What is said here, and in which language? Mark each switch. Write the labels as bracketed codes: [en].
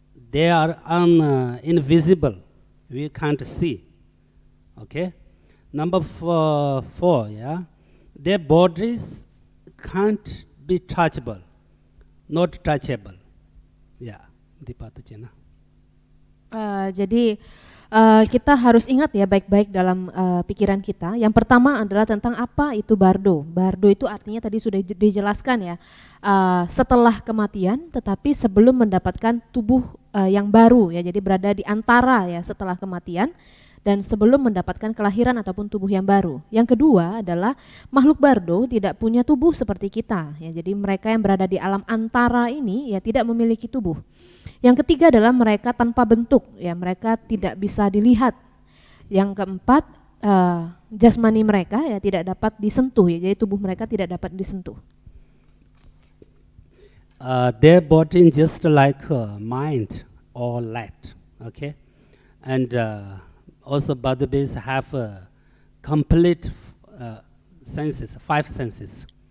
[en] They are invisible. We can't see. Okay? Number four, yeah, their bodies can't be touchable, not touchable. Ya, di patu Cina. [id] Jadi kita harus ingat ya baik-baik dalam pikiran kita. Yang pertama adalah tentang apa itu bardo. Bardo itu artinya tadi sudah dijelaskan ya, setelah kematian tetapi sebelum mendapatkan tubuh yang baru ya. Jadi berada di antara ya setelah kematian dan sebelum mendapatkan kelahiran ataupun tubuh yang baru. Yang kedua adalah makhluk bardo tidak punya tubuh seperti kita ya. Jadi mereka yang berada di alam antara ini ya tidak memiliki tubuh. Yang ketiga adalah mereka tanpa bentuk ya, mereka tidak bisa dilihat. Yang keempat jasmani mereka ya tidak dapat disentuh ya. Jadi tubuh mereka tidak dapat disentuh. [en] Their body just like mind or light, okay? And also body beings have complete senses, 5 senses.